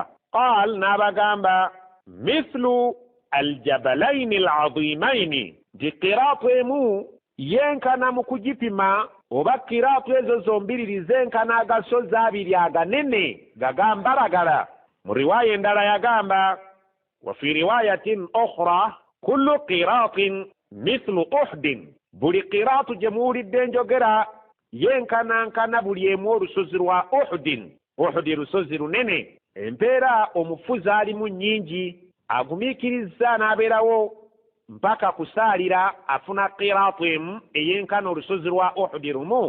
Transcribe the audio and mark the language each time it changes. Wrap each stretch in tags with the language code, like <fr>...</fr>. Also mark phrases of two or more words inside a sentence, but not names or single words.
<lg>Qaal, n'abagamba</lg> <ar>مثل الجبلين العظيمين,</ar> <lg>nti qiraatu emu yenkana mu kugipima, oba qiraatu ezo zombiriri zenkana agasozi abiri aganene gagambalagala. Mu riwaaya endala yagamba</lg> <ar>وفي رواية أخرى كل قيراط مثل أحد,</ar> <lg>buli qiraatu gye muwulidde njogera yenkanankana buli emu olusozi lwa Uhudin. Uhudi lusozi lunene. Empeera omufuzi alimu nnyingi, agumiikiriza n'abeerawo mpaka kusaalira, afuna qiraatu emu eyenkana olusozi lwa Uhudi lumu.</lg>